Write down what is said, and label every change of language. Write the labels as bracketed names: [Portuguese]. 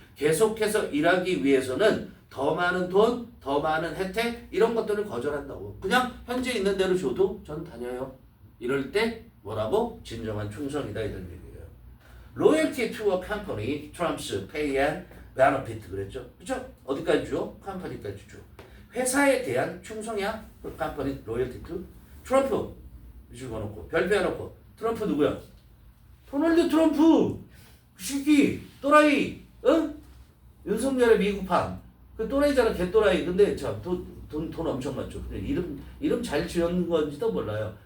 [Korean] 계속해서 일하기 위해서는 더 많은 돈, 더 많은 혜택 이런 것들을 거절한다고. 그냥 현재 있는 대로 줘도 전 다녀요. 이럴 때 뭐라고? 진정한 충성이다 이런 얘기예요. [English] Loyalty to a company trumps pay and benefit [Korean] 그랬죠. 그렇죠? 어디까지 줘? 컴퍼니까지 줘. 회사에 대한 충성이야. 컴퍼니 [English] loyalty to [Korean] 트럼프 집어넣고 별표 해놓고 트럼프 누구야? 도널드 트럼프 그 새끼 또라이 윤석열의 미국판 그 또라이잖아. 개또라이. 근데 돈 엄청 많죠. 근데 이름 잘 지은 건지도 몰라요.